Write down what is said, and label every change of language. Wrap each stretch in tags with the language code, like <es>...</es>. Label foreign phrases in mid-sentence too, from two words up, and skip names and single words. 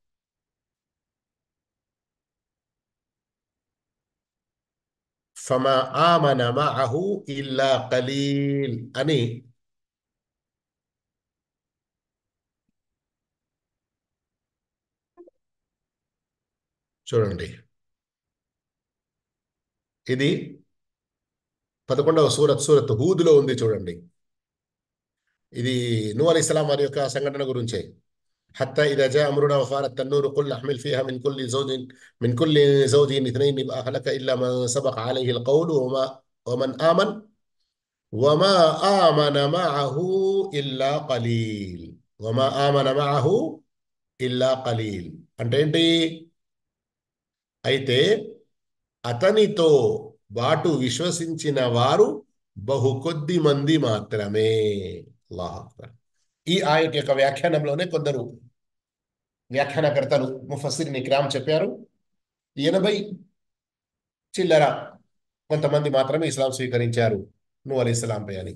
<ar>فما آمن معه إلا قليل</ar> <te>అని చూడండి. ఇది 11వ సూరత్ హూద్లో ఉంది చూడండి. ఇది నూహ్ అలైహిస్సలాం వారి యొక్క సంఘటన గురించే.</te> <ar>حتى إذا جاء أمرنا وفارت التنور قل نحمل فيها من كل زوج اثنين أهلك إلا من سبق عليه القول ومن آمن معه إلا قليل. وما آمن معه إلا قليل</ar> <te>అంటే ఏంటి? అయితే అతనితో బాటు విశ్వసించిన వారు బహు కొద్ది మంది మాత్రమే.</te> <ar>الله أكبر.</ar> <te>ఈ ఆయత యొక్క వ్యాఖ్యానంలోనే కొందరు వ్యాఖ్యానకర్తలు</te> <ar>مفسرين إكرام</ar> <te>చెప్పారు 80 చిల్లర కొంతమంది మాత్రమే ఇస్లాం స్వీకరించారు నూహ్ అలైహిస్సలాంపై అని.</te>